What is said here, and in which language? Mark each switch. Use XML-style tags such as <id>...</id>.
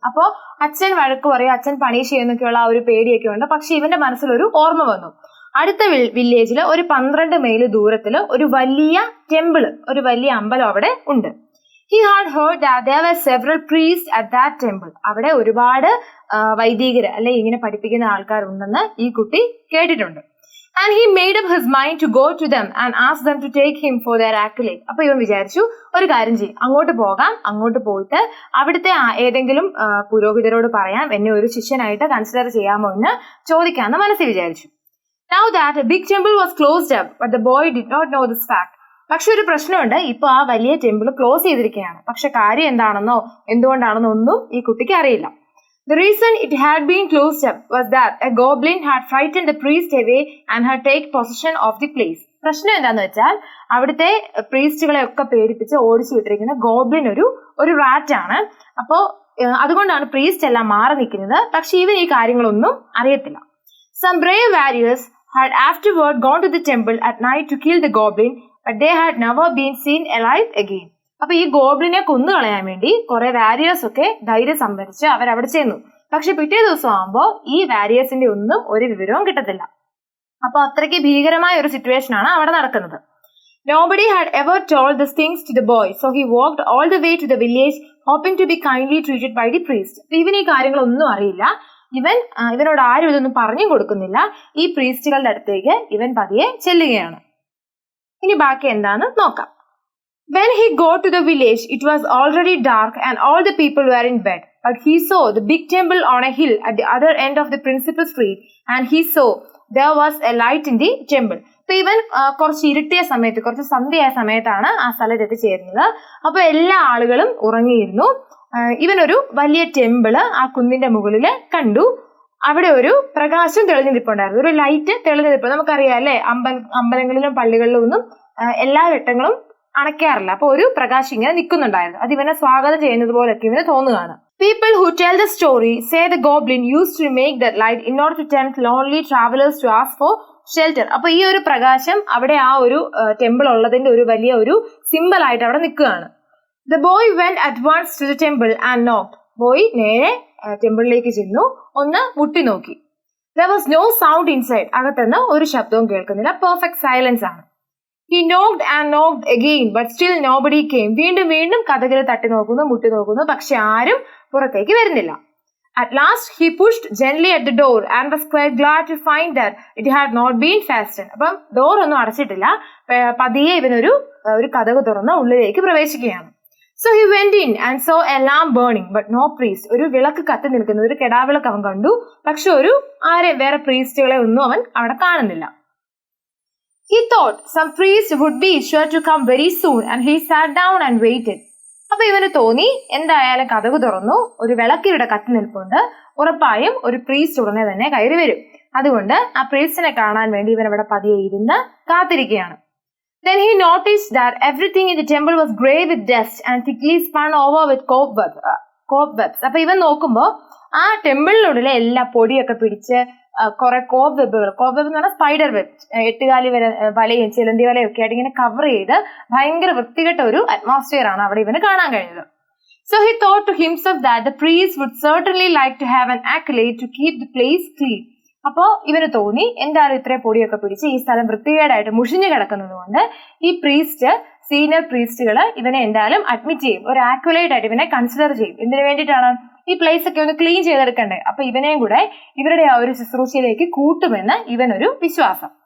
<ml>അപ്പോ അച്ഛൻ വഴക്ക് പറയും, അച്ഛൻ പണിഷ് ചെയ്യുന്നൊക്കെയുള്ള ആ ഒരു പേടിയൊക്കെ ഉണ്ട്. പക്ഷെ ഇവന്റെ മനസ്സിലൊരു ഓർമ്മ വന്നു. അടുത്ത വില്ലേജില് ഒരു 12 മൈൽ ദൂരത്തില് ഒരു വലിയ ടെമ്പിള്, ഒരു വലിയ അമ്പലം അവിടെ ഉണ്ട്.</ml> <en>He had heard that there were several priests at that temple.</en> <ml>അവിടെ ഒരുപാട് വൈദികര് അല്ലെ ഇങ്ങനെ പഠിപ്പിക്കുന്ന ആൾക്കാരുണ്ടെന്ന് ഈ കുട്ടി കേട്ടിട്ടുണ്ട്.</ml> <en>And he made up his mind to go to them and ask them to take him for their accolade.</en> <ml>അപ്പൊ ഇവൻ വിചാരിച്ചു, ഒരു കാര്യം ചെയ്യും, അങ്ങോട്ട് പോകാം, അങ്ങോട്ട് പോയിട്ട് അവിടുത്തെ ഏതെങ്കിലും പുരോഹിതരോട് പറയാം എന്നെ ഒരു ശിഷ്യനായിട്ട് കൺസിഡർ ചെയ്യാമോ എന്ന് ചോദിക്കാമെന്ന് മനസ്സിൽ വിചാരിച്ചു.</ml> <en>Now that a big temple was closed up, but the boy did not know this fact.</en> <ml>പക്ഷെ ഒരു പ്രശ്നമുണ്ട്, ഇപ്പൊ ആ വലിയ ടെമ്പിൾ ക്ലോസ് ചെയ്തിരിക്കുകയാണ്. പക്ഷെ കാര്യം എന്താണെന്നോ എന്തുകൊണ്ടാണെന്നോ ഒന്നും ഈ കുട്ടിക്ക് അറിയില്ല.</ml> <en>The reason it had been closed up was that a goblin had frightened the priest away and had taken possession of the place.</en> <ml>പ്രശ്നം എന്താന്ന് വെച്ചാൽ അവിടുത്തെ പ്രീസ്റ്റുകളെ ഒക്കെ പേടിപ്പിച്ച് ഓടിച്ചു വിട്ടിരിക്കുന്ന ഗോബ്ലിൻ ഒരു റാറ്റ് ആണ്. അപ്പോ അതുകൊണ്ടാണ് പ്രീസ്റ്റ് എല്ലാം മാറി നിൽക്കുന്നത്. പക്ഷെ ഇവൻ ഈ കാര്യങ്ങളൊന്നും അറിയത്തില്ല.</ml> <en>Some brave warriors had afterward gone to the temple at night to kill the goblin, but they had never been seen alive again.</en> <ml>അപ്പൊ ഈ ഗോബ്ലിനെ കൊന്നു കളയാൻ വേണ്ടി കുറെ വാരിയേഴ്സ് ഒക്കെ ധൈര്യം സംഭരിച്ച് അവരവിടെ ചെന്നു. പക്ഷെ പിറ്റേ ദിവസം ആകുമ്പോ ഈ വാരിയേഴ്സിന്റെ ഒന്നും ഒരു വിവരവും കിട്ടത്തില്ല. അപ്പൊ അത്രയ്ക്ക് ഭീകരമായ ഒരു സിറ്റുവേഷൻ ആണ് അവിടെ നടക്കുന്നത്.</ml> <en>Nobody had ever told these things to the boy, so he walked all the way to the village, hoping to be kindly treated by the priest.</en> <ml>ഇവന് ഈ കാര്യങ്ങളൊന്നും അറിയില്ല. ഇവനോട് ആരും ഇതൊന്നും പറഞ്ഞു കൊടുക്കുന്നില്ല. ഈ പ്രീസ്റ്റുകളുടെ അടുത്തേക്ക് ഇവൻ പതിയെ ചെല്ലുകയാണ്. ഇനി ബാക്കി എന്താന്ന് നോക്കാം.</ml> <en>When he got to the village, it was already dark and all the people were in bed. But he saw the big temple on a hill at the other end of the principal street, and he saw there was a light in the temple.</en> <ml>അപ്പൊ ഇവൻ കുറച്ച് ഇരുട്ടിയ സമയത്ത്, കുറച്ച് സന്ധ്യയായ സമയത്താണ് ആ സ്ഥലത്ത് എത്തിച്ചേരുന്നത്. അപ്പൊ എല്ലാ ആളുകളും ഉറങ്ങിയിരുന്നു. ഇവനൊരു വലിയ ടെമ്പിള് ആ കുന്നിന്റെ മുകളില് കണ്ടു. അവിടെ ഒരു പ്രകാശം തെളിഞ്ഞു നിൽപ്പുണ്ടായിരുന്നു, ഒരു ലൈറ്റ് തെളിഞ്ഞു നിൽപ്പ്. നമുക്കറിയാം അല്ലെ, അമ്പലങ്ങളിലും പള്ളികളിലും ഒന്നും എല്ലാ വെട്ടങ്ങളും അണയ്ക്കാറില്ല. അപ്പൊ ഒരു പ്രകാശം ഇങ്ങനെ നിൽക്കുന്നുണ്ടായിരുന്നു. അത് ഇവനെ സ്വാഗതം ചെയ്യുന്നത് പോലൊക്കെ ഇവന് തോന്നുകയാണ്.</ml> <en>People who tell the story say the goblin used to make that light in order to tempt lonely travelers to ask for shelter.</en> <ml>അപ്പൊ ഈ ഒരു പ്രകാശം അവിടെ ആ ഒരു ടെമ്പിൾ ഉള്ളതിന്റെ ഒരു വലിയ ഒരു സിമ്പിൾ ആയിട്ട് അവിടെ നിൽക്കുകയാണ്.</ml> <en>The boy went at once to the temple and knocked.</en> <ml>Boy നേരെ ടെമ്പിളിലേക്ക് ചെന്നു, ഒന്ന് മുട്ടി നോക്കി.</ml> <en>There was no sound inside.</en> <ml>അകത്തുനിന്ന് ഒരു ശബ്ദവും കേൾക്കുന്നില്ല.</ml> <en>perfect silence</en> <ml>ആണ്.</ml> <en>He knocked and knocked again, but still nobody came.</en> <ml>വീണ്ടും കതകിൽ തട്ടി നോക്കുന്നു, മുട്ടി നോക്കുന്നു, പക്ഷെ ആരും പുറത്തേക്ക് വരുന്നില്ല.</ml> <en>At last he pushed gently at the door and was quite glad to find that it had not been fastened.</en> <ml>അപ്പം ഡോർ ഒന്നും അടച്ചിട്ടില്ല. പതിയെ ഇവനൊരു കതക് തുറന്ന് ഉള്ളിലേക്ക് പ്രവേശിക്കുകയാണ്.</ml> <en>So he went in and saw a lamp burning, but no priest.</en> <ml>ഒരു വിളക്ക് കത്തി നിൽക്കുന്നത്, ഒരു കെടാവിളക്ക് അവൻ കണ്ടു. പക്ഷെ വേറെ പ്രീസ്റ്റുകളെ ഒന്നും അവൻ അവിടെ കാണുന്നില്ല.</ml> <en>He thought some priest would be sure to come very soon, and he sat down and waited.</en> <ml>അപ്പൊ ഇവന് തോന്നി എന്തായാലും കതക് തുറന്നു, ഒരു വിളക്കിവിടെ കത്തി നിൽപ്പുണ്ട്, ഉറപ്പായും ഒരു പ്രീസ്റ്റ് ഉടനെ തന്നെ കയറി വരും. അതുകൊണ്ട് ആ പ്രീസ്റ്റിനെ കാണാൻ വേണ്ടി ഇവൻ അവിടെ പതിയെ ഇരുന്ന് കാത്തിരിക്കുകയാണ്.</ml> <en>Then he noticed that everything in the temple was grey with dust and thickly spun over with cobwebs.</en> <ml>അപ്പൊ ഇവൻ നോക്കുമ്പോ ആ ടെമ്പിളിനുള്ളിലെ എല്ലാ പൊടിയൊക്കെ പിടിച്ച് കുറെ കോബ് വെബ് എന്ന് പറഞ്ഞാൽ സ്പൈഡർ വെബ്, എട്ടുകാലി വലയും ചിലന്തി വലയും ഒക്കെ ആയിട്ട് ഇങ്ങനെ കവർ ചെയ്ത് ഭയങ്കര വൃത്തികെട്ട ഒരു അറ്റ്മോസ്ഫിയർ ആണ് അവിടെ ഇവന് കാണാൻ കഴിഞ്ഞത്.</ml> <en>So he thought to himself that the priest would certainly like to have an accolade to keep the place clean.</en> <ml>അപ്പോ ഇവന് തോന്നി എന്തായാലും ഇത്രയും പൊടിയൊക്കെ പിടിച്ച് ഈ സ്ഥലം വൃത്തികേടായിട്ട് മുഷിഞ്ഞു കിടക്കുന്നത് കൊണ്ട് ഈ പ്രീസ്റ്റ്, സീനിയർ പ്രീസ്റ്റുകൾ ഇവനെ എന്തായാലും അഡ്മിറ്റ് ചെയ്യും, ഒരു ആക്യുലേറ്റ് ആയിട്ട് ഇവനെ കൺസിഡർ ചെയ്യും. എന്തിനു വേണ്ടിയിട്ടാണ്? ഈ പ്ലേസ് ഒക്കെ ഒന്ന് ക്ലീൻ ചെയ്തെടുക്കണ്ടേ. അപ്പൊ ഇവനെയും കൂടെ ഇവരുടെ ആ ഒരു ശുശ്രൂഷയിലേക്ക് കൂട്ടുമെന്ന് ഇവനൊരു വിശ്വാസം.</ml>